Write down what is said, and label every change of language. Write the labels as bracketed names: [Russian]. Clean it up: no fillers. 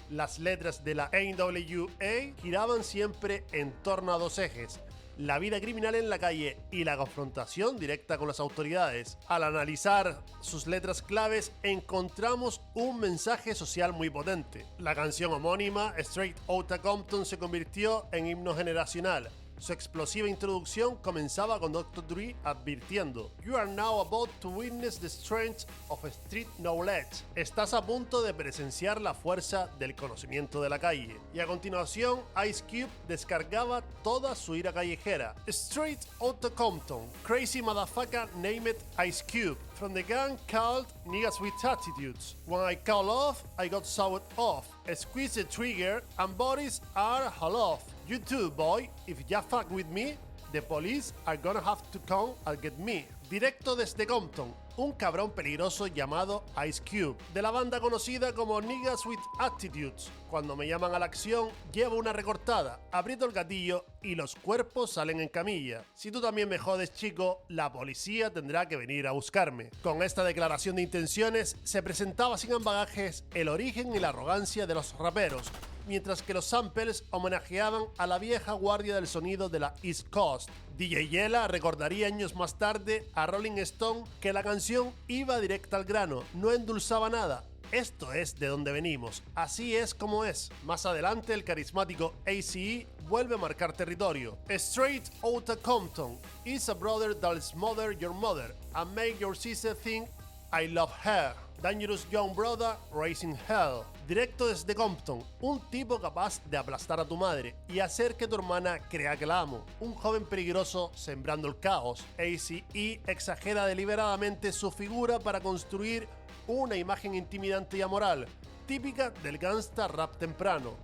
[Spanish] Las letras de la NWA giraban siempre en torno a 2 ejes: la vida criminal en la calle y la confrontación directa con las autoridades. Al analizar sus letras claves, encontramos un mensaje social muy potente. La canción homónima, Straight Outta Compton, se convirtió en himno generacional. Su explosiva introducción comenzaba con Dr. [English] Dre advirtiendo: "You are now about to witness the strength of street knowledge". [Spanish] Estás a punto de presenciar la fuerza del conocimiento de la calle. Y a continuación, Ice Cube descargaba toda su ira callejera. [English] Straight Outta Compton, crazy motherfucker named Ice Cube, from the gang called Niggas with Attitudes. When I call off, I got sawed off. Squeeze the trigger and bodies are hauled off. You too, boy. If ya fuck with me, the police are gonna have to come and get me. [Spanish] Directo desde Compton, un cabrón peligroso llamado Ice Cube, de la banda conocida como Niggas with Attitudes. Cuando me llaman a la acción, llevo una recortada, aprieto el gatillo y los cuerpos salen en camilla. Si tú también me jodes, chico, la policía tendrá que venir a buscarme. Con esta declaración de intenciones, se presentaba sin ambagajes el origen y la arrogancia de los raperos, mientras que los samples homenajeaban a la vieja guardia del sonido de la East Coast. DJ Yella recordaría años más tarde a Rolling Stone que la canción iba directa al grano, no endulzaba nada. Esto es de donde venimos, así es como es. Más adelante el carismático ACE vuelve a marcar territorio. [English] Straight Outta Compton is a brother that'll smother your mother and make your sister think I love her. Dangerous Young Brother Raising Hell. [Spanish] Directo desde Compton, un tipo capaz de aplastar a tu madre y hacer que tu hermana crea que la amo. Un joven peligroso sembrando el caos. ACE exagera deliberadamente su figura para construir una imagen intimidante y amoral, típica del gangsta rap temprano.